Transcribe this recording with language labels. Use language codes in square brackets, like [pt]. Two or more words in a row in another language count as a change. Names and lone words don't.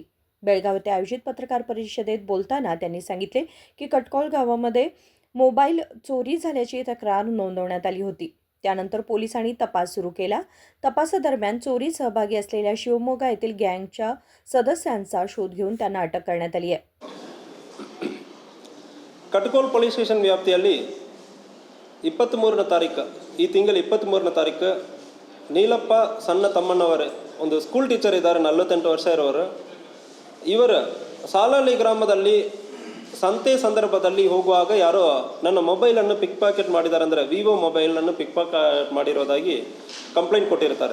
[mr] बेळगाव येथे आयोजित पत्रकार परिषदेत बोलताना त्यांनी सांगितले की कटकोळ गावामध्ये मोबाईल चोरी झाल्याची तक्रार नोंदवण्यात आली होती। त्यानंतर पोलिसांनी तपास सुरू केला। तपासादरम्यान चोरी सहभागी असलेल्या शिवमोगा येथील गँगच्या सदस्यांचा शोध घेऊन त्यांना अटक करण्यात आली आहे। [kn] ಕಟ್ಕೋಲ್ [en] police station [kn] ವ್ಯಾಪ್ತಿಯಲ್ಲಿ 23ನೇ ತಾರೀಕು ಈ ತಿಂಗಳ 23ನೇ ತಾರೀಕು ನೀಲಪ್ಪ ಸಣ್ಣ ತಮ್ಮಣ್ಣವರೇ ಒಂದು [en] school teacher [kn] ಇದ್ದಾರೆ, 48 ವರ್ಷ ಇರೋರು। ಇವರು ಸಾಲಹಳ್ಳಿ ಗ್ರಾಮದಲ್ಲಿ ಸಂತೆ ಸಂದರ್ಭದಲ್ಲಿ ಹೋಗುವಾಗ ಯಾರೋ ನನ್ನ ಮೊಬೈಲನ್ನು [en] pick pocket [kn] ಮಾಡಿದ್ದಾರೆ, ಅಂದರೆ ವಿವೋ ಮೊಬೈಲನ್ನು [en] pick pocket [kn] ಮಾಡಿರೋದಾಗಿ ಕಂಪ್ಲೇಂಟ್ ಕೊಟ್ಟಿರ್ತಾರೆ।